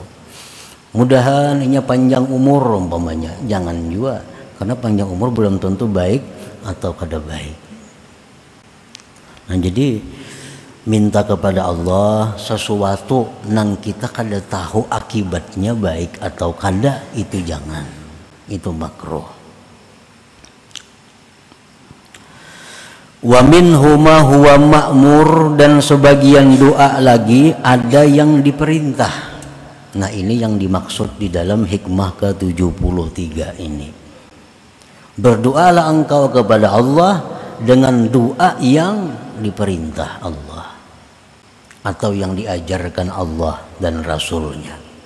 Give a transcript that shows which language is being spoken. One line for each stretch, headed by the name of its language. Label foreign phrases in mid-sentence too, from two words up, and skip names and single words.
Banjar: Mudahan ini panjang umur umpamanya, jangan juga, karena panjang umur belum tentu baik atau kada baik. Nah, jadi minta kepada Allah sesuatu nang kita kada tahu akibatnya baik atau kada, itu jangan, itu makruh.
Arabic: ومنه ما هو مأمور,
Indonesian: dan sebagian doa lagi ada yang diperintah. Nah, ini yang dimaksud di dalam hikmah ke-73 ini. Berdoalah engkau kepada Allah dengan doa yang diperintah Allah atau yang diajarkan Allah dan Rasulnya.